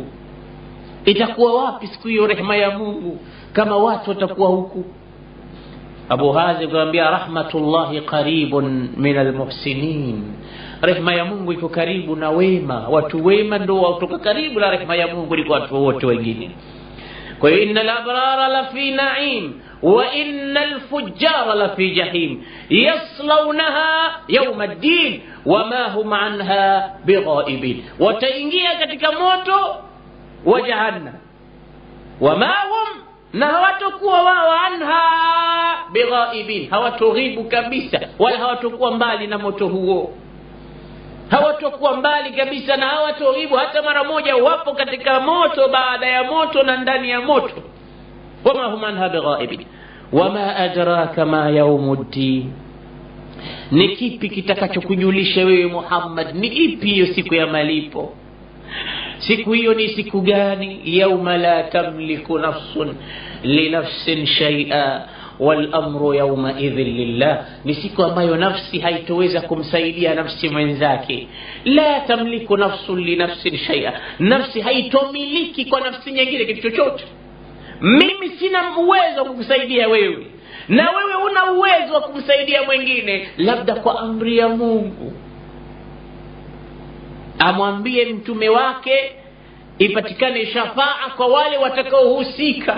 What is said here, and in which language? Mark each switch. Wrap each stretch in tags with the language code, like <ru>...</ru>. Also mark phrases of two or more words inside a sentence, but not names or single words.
<sw>Itakuwa wapi siku hiyo rehema ya Mungu kama watu watakuwa huku? Abu Hazim akamwambia,</sw> <ar>رحمة الله قريب من المحسنين,</ar> <sw>rehema ya Mungu iko karibu na wema. Watu wema ndio watoka karibu na rehema ya Mungu kuliko watu wote wengine. Kwa hiyo</sw> <ar>إن الأبرار لفي نعيم وإن الفجار لفي جحيم يصلونها يوم الدين وما هم عنها بغائبين,</ar> <sw>wataingia katika moto wa jahannam,</sw> <ar>وما هم,</ar> <sw>na hawatakuwa wao</sw> <ar>عنها بغائبين,</ar> <sw>hawatoghibu kabisa, wala hawatakuwa mbali na moto huo, hawatakuwa mbali kabisa na hawatoghibu hata mara moja. Wapo katika moto, baada ya moto na ndani ya moto.</sw> <ar>وما هم عنها بغائبين. وما أدراك ما يوم الدين,</ar> <sw>ni kipi kitakachokujulisha wewe Muhammad ni ipi hiyo siku ya malipo? Siku hiyo ni siku gani?</sw> <ar>يوم لا تملك نفس لنفس شيئا والأمر يومئذ لله,</ar> <sw>ni siku ambayo nafsi haitoweza kumsaidia nafsi mwenzake.</sw> <ar>لا تملك نفس لنفس شيئا,</ar> <sw>nafsi haitomiliki kwa nafsi nyingine kitu chochote. Mimi sina uwezo wa kukusaidia wewe, na wewe una uwezo wa kumsaidia mwingine, labda kwa amri ya Mungu amwambie mtume wake ipatikane shafaa kwa wale watakaohusika.</sw>